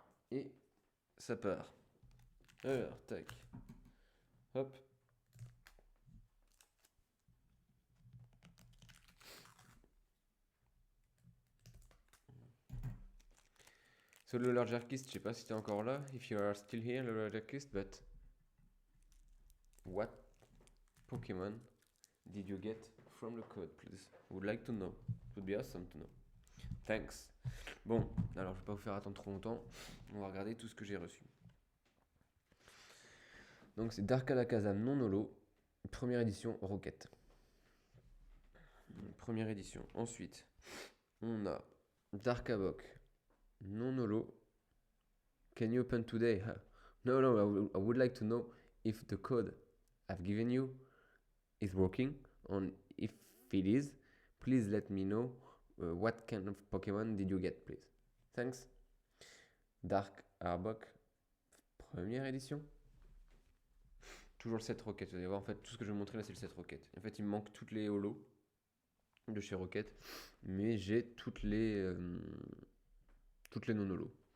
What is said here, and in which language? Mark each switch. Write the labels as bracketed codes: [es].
[fr] Et ça part. Alors, tac. Hop. So le Largerkist, je sais pas si t'es encore là. [en] If you are still here, le Largerkist, but what Pokémon did you get from the code, please? Would like to know. It would be awesome to know. Thanks. [fr] Bon, alors je vais pas vous faire attendre trop longtemps. On va regarder tout ce que j'ai reçu. Donc c'est Dark Alakazam non holo, première édition Rocket. Première édition. Ensuite, on a Dark Havok non holo. [en] Can you open today? No, no, I would like to know if the code I've given you is working. And if it is, please let me know what kind of Pokemon did you get, please. Thanks. [fr] Dark Arbok, première édition. Toujours le 7 Rocket. Vous allez voir, en fait, tout ce que je vais vous montrer là, c'est le 7 Rocket. En fait, il me manque toutes les holos de chez Rocket, mais j'ai toutes les non-holos.